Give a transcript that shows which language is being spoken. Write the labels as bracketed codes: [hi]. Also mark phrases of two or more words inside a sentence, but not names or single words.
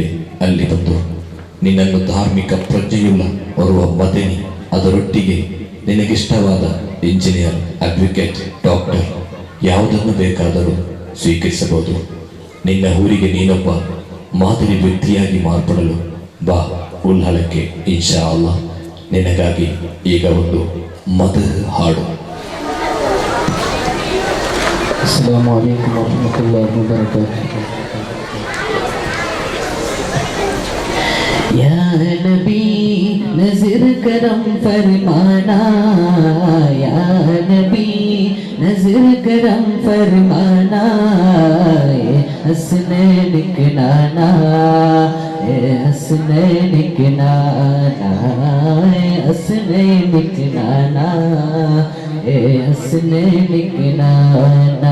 [kn] ಅಲ್ಲಿ ಬಂದು ನಿನ್ನನ್ನು ಧಾರ್ಮಿಕ ಪ್ರಜ್ಞೆಯುಳ್ಳ ಓರ್ವ ಮದನಿ, ಅದರೊಟ್ಟಿಗೆ ನಿನಗಿಷ್ಟವಾದ [en] engineer, advocate, doctor [kn] ಯಾವುದನ್ನು ಬೇಕಾದರೂ ಸ್ವೀಕರಿಸಬಹುದು. ನಿನ್ನ ಊರಿಗೆ ನೀನೊಬ್ಬ ಮಾದರಿ ವ್ಯಕ್ತಿಯಾಗಿ ಮಾರ್ಪಡಲು ಬಾ ಉಲ್ಲಾಲಕ್ಕೆ. [ar] إن شاء الله [kn] ನಿನಗಾಗಿ ಈಗ ಒಂದು ಮದರ್ ಹಾಡು. [ar] السلام عليكم ورحمة الله وبركاته. [ur] یا نبی نظر کرم فرمانا، یا نبی نظر کرم فرمانا، یہ حسنین کے نانا، یہ حسنین کے نانا، یہ حسنین کے نانا، یہ حسنین کے نانا.